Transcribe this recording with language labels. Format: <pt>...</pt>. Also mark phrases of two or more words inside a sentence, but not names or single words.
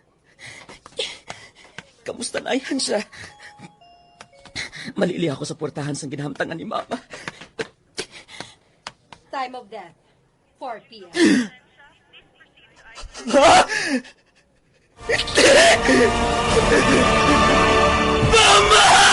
<hil>Kamusta na yan siya? Malili ako sa portahan sang ginahamtangan ni mama.</hil> <en>Time of death, 4 p.m.</en> <hil>Ha? Mama!</hil>